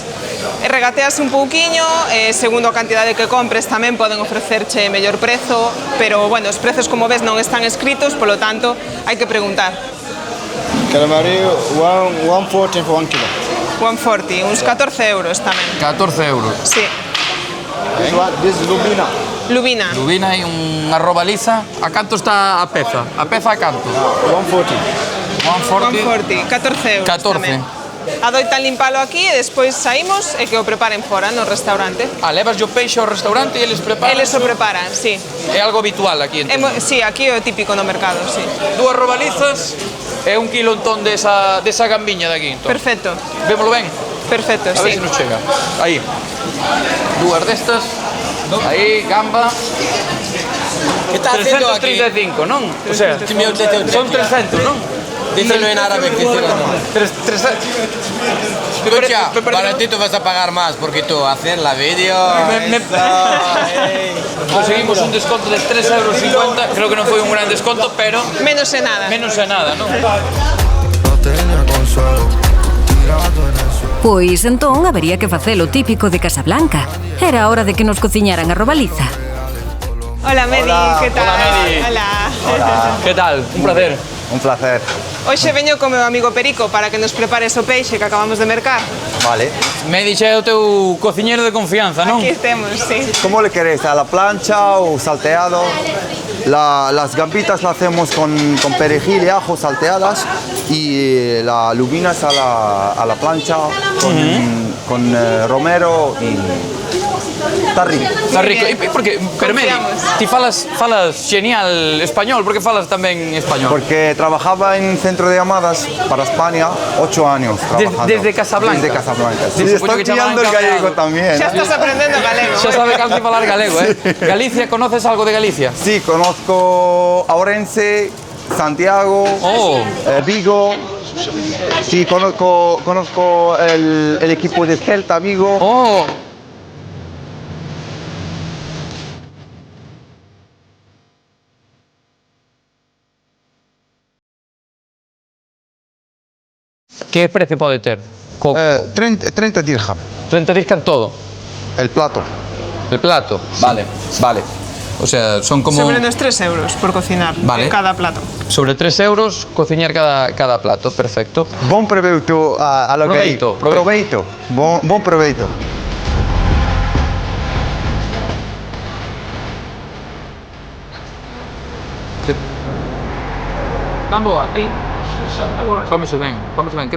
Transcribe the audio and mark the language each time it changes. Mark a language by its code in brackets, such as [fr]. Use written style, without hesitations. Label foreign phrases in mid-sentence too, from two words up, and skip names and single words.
[gl] Regateas un pouquiño, segundo a cantidade que compres tamén poden ofrecerche mellor prezo, pero, bueno, os prezos, como ves, non están escritos, polo tanto, hai que preguntar. [en] Calamarillo, 140 for 1 kilo. [gl] 140, uns 14 euros tamén. 14 euros. Sí. [en] This is lubina. [gl] Lubina. Lubina e unha robaliza. A canto está a peza? A peza a canto? 140. 140, 14 euros 14. tamén. Adoitan limpalo aquí e despois saímos e que o preparen fora no restaurante. Levas o peixe ao restaurante e eles preparan? Eles o preparan, sí. É algo habitual aquí, entendo. Sí, aquí é o típico no mercado, sí. 2 robalizas e 1 kilo entón desa gambiña de aquí, entón. Perfecto. Vémolo ben? Perfecto, A ver se sí. nos chega. Aí. 2 destas. Aí, gamba. [es] ¿Qué está haciendo aquí? [gl] 335, non? O sea, son 300, non? [es] Díselo en árabe, Cristiano. [gl] 300. [es] Escucha, baratito vas a pagar más porque tú haces la vídeo. [gl] Conseguimos un desconto de 3,50 euros. Creo que non foi un gran desconto, pero Menos e nada. menos é nada, non? Pois entón habería que facer o típico de Casablanca. Era hora de que nos cociñaran a robaliza. [es] Hola, Medi, que tal? Hola, Medi. Hola. Que tal? Un placer. Un placer. [gl] Hoxe veño co meu amigo Perico para que nos prepares o peixe que acabamos de mercar. Vale. Me dixe o teu cociñeiro de confianza, non? Aquí temos, sí. [es] ¿Cómo le queréis? ¿A la plancha o salteado? Las gambitas las hacemos con perejil y ajo salteadas y la lubina es a la plancha con romero y... Está rico. Está rico. [gl] E porque, pero Medi, ti falas genial español, porque falas tamén español? [es] Porque trabajaba en centro de llamadas para España 8 años trabajando. Desde Casablanca. Desde Casablanca. Sí, Desde estoy que pillando el [gl] chamaban [es] gallego cabreado. también. [gl] Xa estás aprendendo galego. [es] Xa sabe casi falar galego, Galicia, conoces algo de Galicia? Sí, conozco a Orense, Santiago, Oh. Vigo. Sí, conozco el equipo de Celta Vigo. [gl] Oh. Que precio pode ter? [es] 30 dirham, 30 dirham todo. el plato. El plato. Vale, vale. O sea, son como... Sobre unos 3 euros por cocinar cada plato. [gl] Sobre 3 euros cociñar cada plato, perfecto. [pt] Bom proveito [es] a lo que [pt] Proveito, proveito. Bom proveito. [gl] Cómese ben, creo.